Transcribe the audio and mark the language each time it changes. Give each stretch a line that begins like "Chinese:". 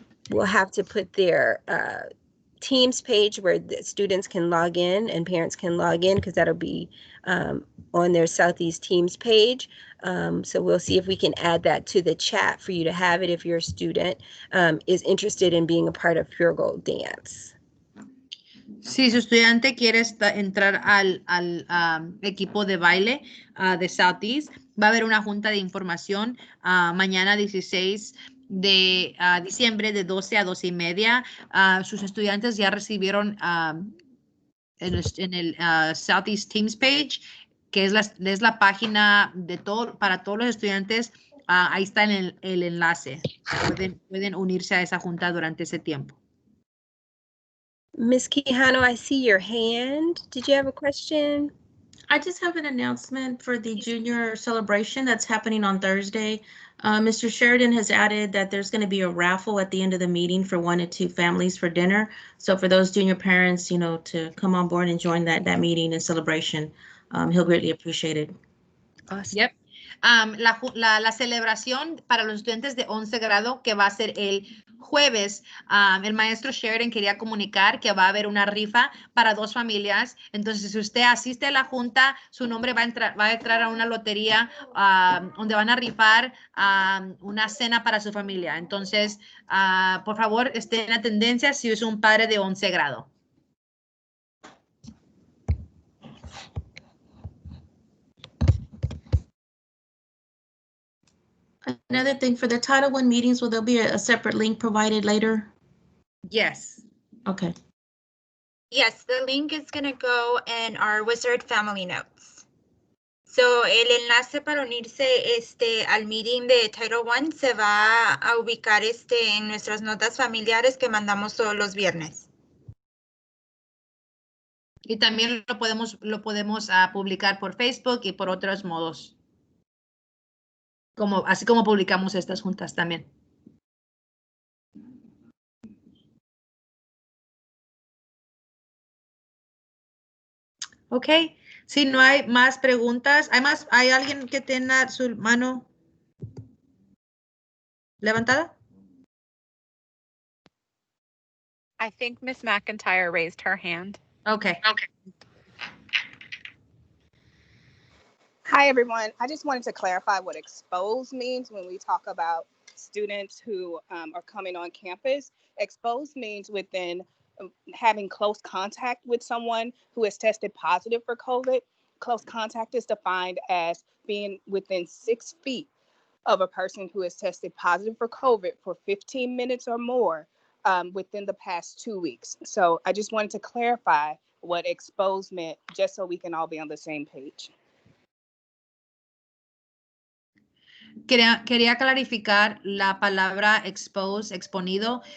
English: We'll have to put their Teams page where the students can log in and parents can log in, because that'll be on their Southeast Teams page. So we'll see if we can add that to the chat for you to have it if your student is interested in being a part of Pure Gold Dance.
Spanish: Si su estudiante quiere entrar al equipo de baile de Southeast, va a haber una junta de información mañana 16 de diciembre de 12 a 12 y media. Sus estudiantes ya recibieron en el Southeast Teams page, que es la página de para todos los estudiantes. Ahí está el enlace. Pueden unirse a esa junta durante ese tiempo.
English: Ms. Quijano, I see your hand. Did you have a question? I just have an announcement for the junior celebration that's happening on Thursday. Mr. Sheridan has added that there's going to be a raffle at the end of the meeting for 1 to 2 families for dinner. So for those junior parents, you know, to come on board and join that meeting and celebration, he'll greatly appreciate it. Awesome. Yep.
Spanish: La celebración para los estudiantes de 11 grado, que va a ser el jueves, el maestro Sheridan quería comunicar que va a haber una rifa para 2 familias. Entonces, si usted asiste a la junta, su nombre va a entrar a una lotería donde van a rifar una cena para su familia. Entonces, por favor, esté en tendencia si es un padre de 11 grado.
English: Another thing, for the Title I meetings, will there be a separate link provided later? Yes. Okay. Yes, the link is going to go in our Wizard Family Notes.
Spanish: So el enlace para unirse al meeting de Title I se va a ubicar en nuestras notas familiares que mandamos todos los viernes. Y también lo podemos publicar por Facebook y por otros modos. Así como publicamos estas juntas también. Ok, si no hay más preguntas, ¿hay alguien que tenga su mano levantada?
English: I think Miss McIntyre raised her hand. Okay. Hi, everyone. I just wanted to clarify what exposed means when we talk about students who are coming on campus. Exposed means within having close contact with someone who has tested positive for COVID. Close contact is defined as being within 6 feet of a person who has tested positive for COVID for 15 minutes or more within the past 2 weeks. So I just wanted to clarify what exposed meant, just so we can all be on the same page.
Spanish: Quería clarificar la palabra expose, exponido.